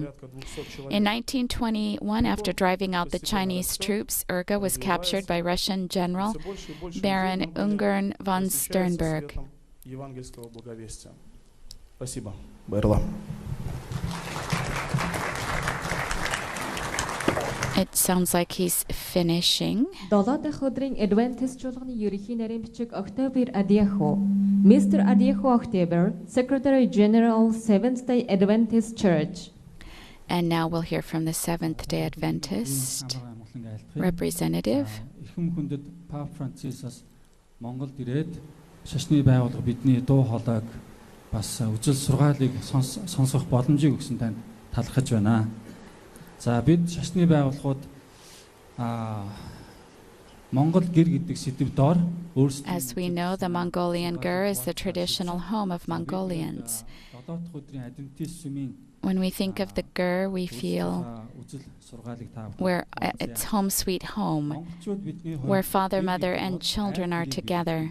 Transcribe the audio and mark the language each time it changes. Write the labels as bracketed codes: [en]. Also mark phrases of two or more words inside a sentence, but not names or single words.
[en] In 1921, after driving out the Chinese troops, Urga was captured by Russian General Baron Ungern von Sternberg. It sounds like he's finishing. [mn] 7 дахь өдрийн Adventist чуулганы ерөнхий нарийн бичиг October Adieho, Mr. [en] Adieho October, Secretary General Seventh-day Adventist Church. And now we'll hear from the Seventh-day Adventist representative. [mn] Эрхэм хүндэт Пап Францисаас Монголд ирээд шашны байгууллага бидний дуу хоолойг бас үжил сургаалыг сонсох боломжийг өгсөн танд талархаж байна. За бид шашны байгууллагууд Монгол гэр гэдэг сэдв доор өөрсдөө [en] As we know, the Mongolian ger is the traditional home of Mongolians. When we think of the ger, we feel it's home sweet home, where father, mother, and children are together.